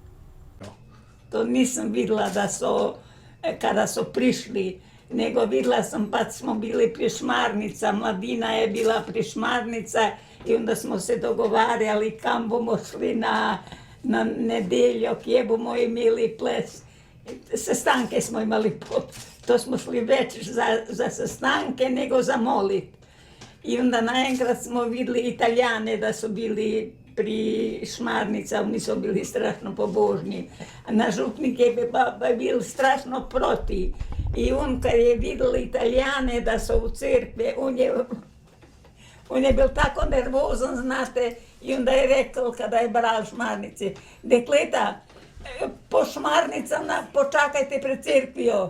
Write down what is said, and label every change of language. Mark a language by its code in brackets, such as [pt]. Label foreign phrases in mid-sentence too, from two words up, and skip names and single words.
[sl] To nisem videla, kada so prišli, nego videla sam, pa smo bili pri Šmarnica, mladina je bila pri Šmarnica [hr] i onda [sl] smo se dogovarjali kam bomo šli na nedeljo, kje bomo imeli ples. Sestanke smo imali, to smo šli več za sestanke nego za molit. [hr] I onda najenkrat smo videli Italijane da su bili pri Šmarnica, oni su bili strašno pobožni. [sl] Na župnik je bil strašno protiv. [hr] I on kad je vidjel Italijane da su u crkvi, on je bil tako nervozan, znate, i onda je rekao kada je bral Šmarnici, dekleta, [sl] po Šmarnicama počakajte pred crkvijo.